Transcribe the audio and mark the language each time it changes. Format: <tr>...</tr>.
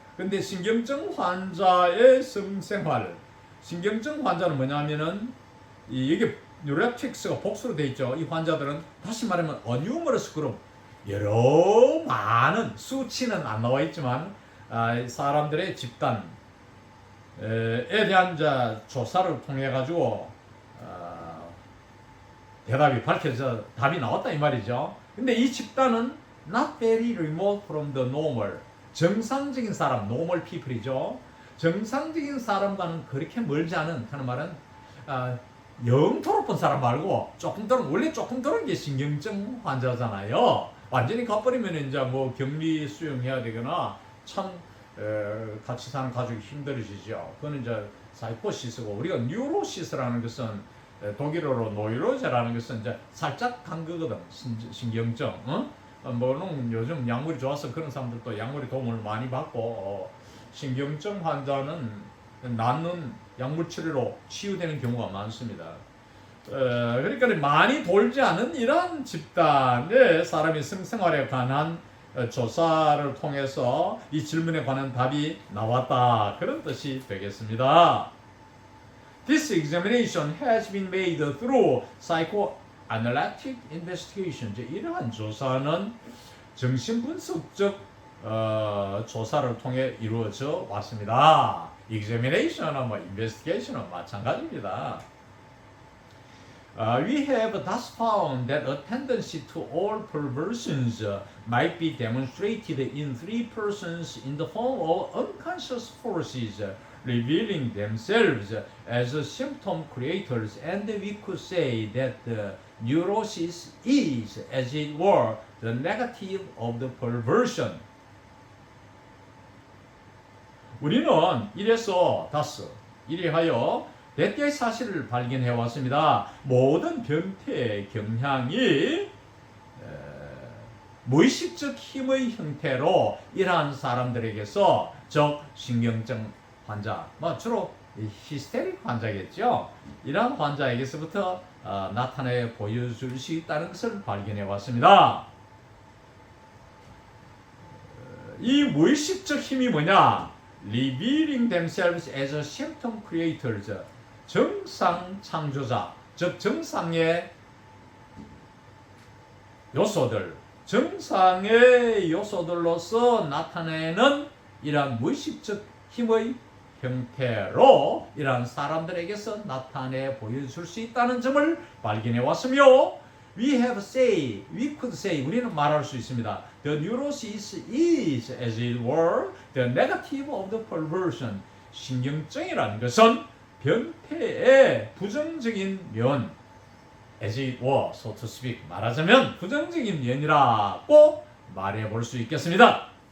<ko>근데 신경증 환자의 성생활, 신경증 환자는 뭐냐면은 이게 뉴로틱스가 복수로 돼 있죠. 이 환자들은 다시 말하면 어뉴머러스 그룹, 여러 많은 수치는 안 나와 있지만 사람들의 집단에 대한 조사를 통해 가지고 대답이 밝혀져 답이 나왔다 이 말이죠. 근데 이 집단은</ko> <en>not very remote from the normal,</en> <ko>정상적인 사람,</ko> <en>normal people</en> <ko>이죠. 정상적인 사람과는 그렇게 멀지 않은 하는 말은 영토로 본 사람 말고 조금 덜은, 원래 조금 덜은 게 신경증 환자잖아요. 완전히 가버리면 이제 뭐 격리 수용해야 되거나 참 같이 사는 가족이 힘들어지죠. 그거는 이제 사이코시스고, 우리가 뉴로시스라는 것은 독일어로 노이로제라는 것은 이제 살짝 간 거거든. 신경증. 뭐는 요즘 약물이 좋아서 그런 사람들도 약물의 도움을 많이 받고 신경증 환자는 낫는 약물 치료로 치유되는 경우가 많습니다. 그러니까 많이 돌지 않은 이러한 집단의 사람의 성생활에 관한 조사를 통해서 이 질문에 관한 답이 나왔다, 그런 뜻이 되겠습니다.</ko> <en>This examination has been made through psychoanalytic investigation.</en> <ko>이러한 조사는 정신분석적 조사를 통해 이루어져 왔습니다. examination은 investigation은 마찬가지입니다.</ko> <en>We have thus found that a tendency to all perversions might be demonstrated in three persons in the form of unconscious forces revealing themselves as symptom creators, and we could say that the neurosis is, as it were, the negative of the perversion.</en> <ko>우리는 이래서 다스, 이리하여 몇 개의 사실을 발견해 왔습니다. 모든 변태의 경향이 무의식적 힘의 형태로 이러한 사람들에게서, 즉 신경증 환자, 주로 히스테릭 환자겠죠. 이러한 환자에게서부터 나타내 보여줄 수 있다는 것을 발견해 왔습니다. 이 무의식적 힘이 뭐냐?</ko> <en>Revealing themselves as symptom creators,</en> <ko>정상 창조자, 즉 정상의 요소들, 정상의 요소들로서 나타내는 이러한 무의식적 힘의 형태로 이러한 사람들에게서 나타내 보여줄 수 있다는 점을 발견해 왔으며,</ko> <en>we could say,</en> <ko>우리는 말할 수 있습니다.</ko> <en>The neurosis is, as it were, the negative of the perversion.</en> <ko>신경증이라는 것은 변태의 부정적인 면,</ko> <en>as it were, so to speak,</en> <ko>말하자면 부정적인 면이라고 말해 볼 수 있겠습니다.</ko>